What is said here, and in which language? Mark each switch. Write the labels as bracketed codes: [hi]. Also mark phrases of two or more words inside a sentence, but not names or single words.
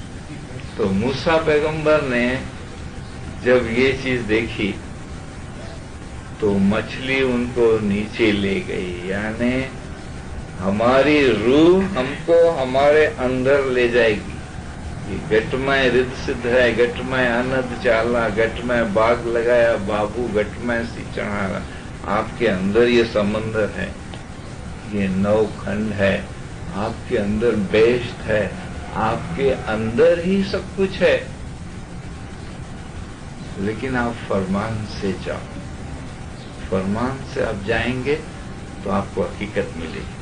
[ur] تو موسیٰ پیغمبر نے جب یہ چیز دیکھی تو مچھلی ان کو نیچے لے گئی، یعنی ہماری روح ہم کو ہمارے اندر لے جائے گی. یہ گٹ میں رد سدھ ہے، گٹ میں اند چالا، گٹ میں باغ لگایا بابو، گٹ میں سی چڑھانا. آپ کے اندر یہ سمندر ہے، یہ نو کھنڈ ہے، آپ کے اندر بیشت ہے، آپ کے اندر ہی سب کچھ ہے. لیکن آپ فرمان سے جاؤ، فرمان سے آپ جائیں گے تو آپ کو حقیقت ملے گی.